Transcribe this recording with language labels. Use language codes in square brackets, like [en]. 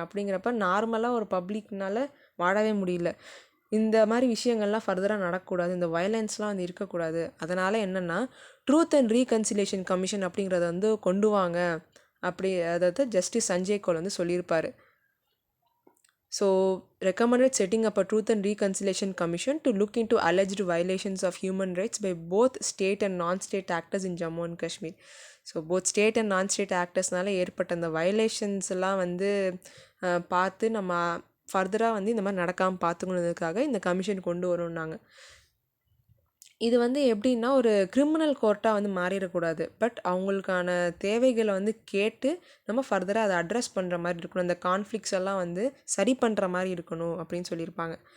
[ta] அப்படிங்கிறப்ப நார்மலாக ஒரு பப்ளிக்னால் வாழவே முடியல. இந்த மாதிரி விஷயங்கள்லாம் ஃபர்தராக நடக்கக்கூடாது, இந்த வயலன்ஸ்லாம் வந்து இருக்கக்கூடாது. அதனால் என்னென்னா ட்ரூத் அண்ட் ரீகன்சிலேஷன் கமிஷன் அப்படிங்கிறத வந்து கொண்டு வாங்க அப்படி, அதாவது ஜஸ்டிஸ் சஞ்சய் கௌல் வந்து சொல்லியிருப்பார். [en] So recommended setting up a truth and reconciliation commission to look into alleged violations of human rights by both state and non-state actors in Jammu and Kashmir. [ta] So both state and நான்-ஸ்டேட் ஆக்டர்ஸ்னால ஏற்பட்ட அந்த violations எல்லாம் வந்து பார்த்து நம்ம ஃபர்தராக வந்து இந்த மாதிரி நடக்காமல் பார்த்துக்கணுன்றதுக்காக இந்த கமிஷன் கொண்டு வரணுன்னாங்க. இது வந்து எப்படின்னா ஒரு கிரிமினல் கோர்ட்டாக வந்து மாறிடக்கூடாது, பட் அவங்களுக்கான தேவைகளை வந்து கேட்டு நம்ம ஃபர்தராக அதை அட்ரஸ் பண்ணுற மாதிரி இருக்கணும், அந்த கான்ஃப்ளிக்ஸ் எல்லாம் வந்து சரி பண்ணுற மாதிரி இருக்கணும் அப்படின்னு சொல்லியிருப்பாங்க.